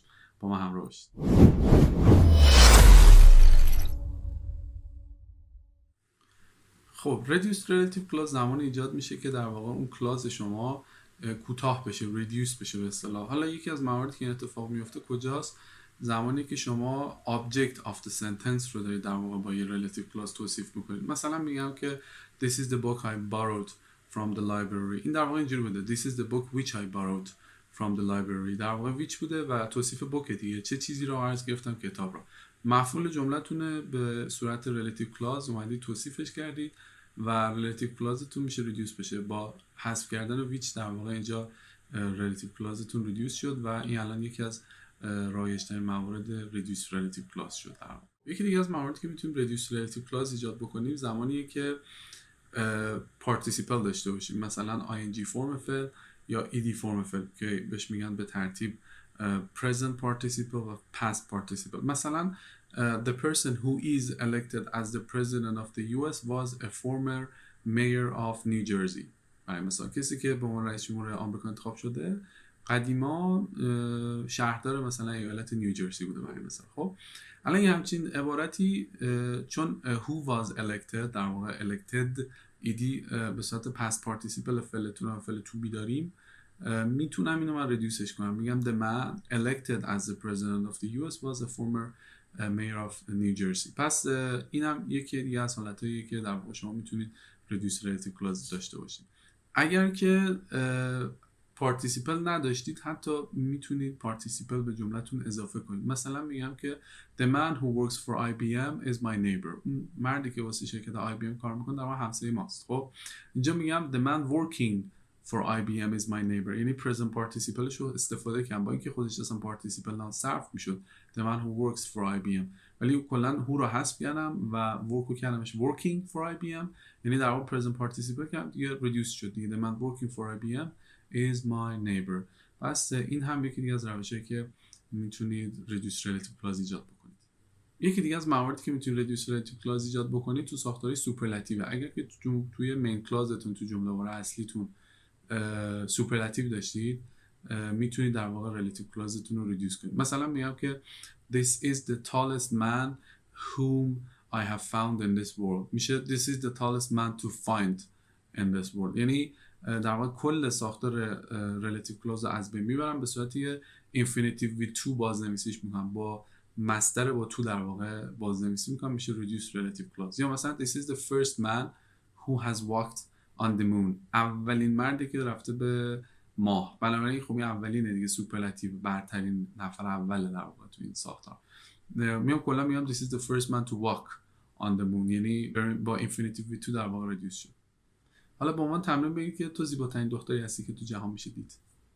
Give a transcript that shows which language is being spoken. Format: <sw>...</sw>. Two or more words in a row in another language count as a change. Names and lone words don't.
<fa>با ما همراه باشید. خب</fa> <en>reduced relative clause</en> <fa>زمانی ایجاد میشه که در واقع اون کلاز شما کوتاه بشه، reduce بشه به اصطلاح. حالا یکی از مواردی که این اتفاق میفته کجاست؟ زمانی که شما</fa> <en>object of the sentence</en> <fa>رو دارید در واقع با یه</fa> <en>relative clause</en> <fa>توصیف میکنید. مثلا میگم که</fa> <en>this is the book I borrowed from the library.</en> <fa>این در واقع اینجوری بوده</fa> <en>this is the book which I borrowed from the library.</en> <fa>در واقع which بوده و توصیف book دیگه، چه چیزی رو عرض گرفتم؟ کتاب رو. مفعول جمله‌تونه به صورت</fa> <en>relative clause</en> <fa>اومدید توصیفش کردید و</fa> <en>relative clause</en> <fa>تون میشه reduce بشه با حذف کردن which. در واقع اینجا</fa> <en>relative clause</en> <fa>تون reduce شد و این الان یکی از رایج‌ترین موارد</fa> <en>reduced relative clause</en> <fa>شد. یکی دیگه از مواردی که میتونیم</fa> <en>reduced relative clause</en> <fa>ایجاد بکنیم زمانیه که participle داشته باشیم، مثلا ing فرم فعل یا ed فرم فعل که بهش میگن به ترتیب</fa> <en>present participle</en> <fa>و</fa> <en>past participle. مثلا the person who is elected as the president of the US was a former mayor of New Jersey.</en> <fa>مثلا کسی که به عنوان رئیس جمهور آمریکا انتخاب شده قدیما شهردار مثلا ایالت نیوجرسی بوده برای مثال. خب الان یه همچین عبارتی چون</fa> <en>who was elected</en> <fa>در واقع elected ایدی به صورت</fa> <en>past participle</en> <fa>فعلتون و فعل</fa> <en>to be</en> <fa>داریم، میتونم اینو من ردیوسش کنم.</fa> <en>میگم the man elected as the president of the US was a former mayor of New Jersey.</en> <fa>پس اینم یکی دیگه از حالتاییه که در واقع شما میتونید</fa> <en>reduced relative clause</en> <fa>داشته باشید. اگر که participle نداشتید حتی میتونید participle به جملهتون اضافه کنید. مثلا میگم که</fa> <en>the man who works for IBM is my neighbor.</en> <fa>مردی که واسه شرکت IBM کار میکنه در واقع همسایه ماست. خب اینجا میگم</fa> <en>the man working for IBM is my neighbor،</en> <fa>یعنی</fa> <en>present participle</en> <fa>شو استفاده کردم با اینکه خودش اصلا participle نه صرف میشد</fa> <en>the man who works for IBM،</en> <fa>ولی کلا who رو حذف کردم و work رو کردمش</fa> <en>working for IBM،</en> <fa>یعنی در واقع</fa> <en>present participle</en> <fa>کردم دیگه reduce شد دیگه</fa> <en>the man working for IBM is my neighbor.</en> <fa>پس این هم یکی دیگه از روشایی که میتونید</fa> <en>reduced relative clause</en> <fa>ایجاد بکنید. یکی دیگه از مواردی که میتونید</fa> <en>reduced relative clause</en> <fa>ایجاد بکنید تو ساختاری سوپرلاتیو. اگر که توی مین کلازتون تو جمله واره اصلیتون سوپرلاتیو داشتید میتونید در واقع</fa> <en>relative clause</en> <fa>تون رو reduce کنید. مثلا میگم که</fa> <en>this is the tallest man whom I have found in this world. میشه this is the tallest man to find in this world.</en> <fa>یعنی در واقع کل ساختار</fa> <en>relative clause</en> <fa>رو از بین میبرم، به صورت</fa> <en>infinitive with to</en> <fa>بازنویسیش میکنم، با مصدر با to در واقع بازنویسی میکنم، میشه</fa> <en>reduced relative clause.</en> <fa>یا مثلا</fa> <en>this is the first man who has walked on the moon.</en> <fa>اولین مردی که رفته به ماه. بنابراین خب این اولینه دیگه، سوپرلاتیو، برترین نفر اوله در واقع تو این ساختار. میام کلا میگم</fa> <en>this is the first man to walk on the moon،</en> <fa>یعنی با</fa> <en>infinitive with to</en> <fa>در واقع reduce شد. حالا با من تمرین بگید که تو زیباترین دختری هستی که تو جهان میشه دید.</fa>